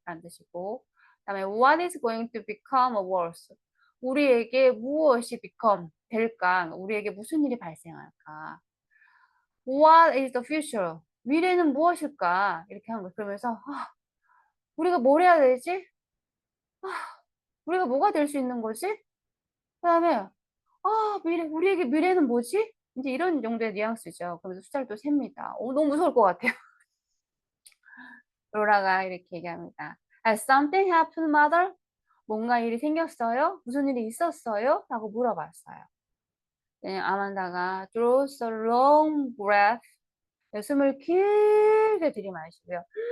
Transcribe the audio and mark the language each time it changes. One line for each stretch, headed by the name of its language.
Korean: 라는 뜻이고, 그다음에
English: what is going to become worse?
Korean: 우리에게 무엇이 become 될까? 우리에게 무슨 일이 발생할까?
English: What is the future?
Korean: 미래는 무엇일까? 이렇게 하는 거예요. 그러면서 우리가 뭘 해야 되지? 우리가 뭐가 될 수 있는 거지? 그다음에 우리에게 미래는 뭐지? 이제 이런 정도의 뉘앙스죠. 그러면서 숫자를 또 셉니다. 너무 무서울 것 같아요. 로라가 이렇게 얘기합니다.
English: Has something happened, mother?
Korean: 뭔가 일이 생겼어요? 무슨 일이 있었어요? 라고 물어봤어요. 네, 아만다가
English: draws a long breath.
Korean: 네, 숨을 길게 들이마시고요.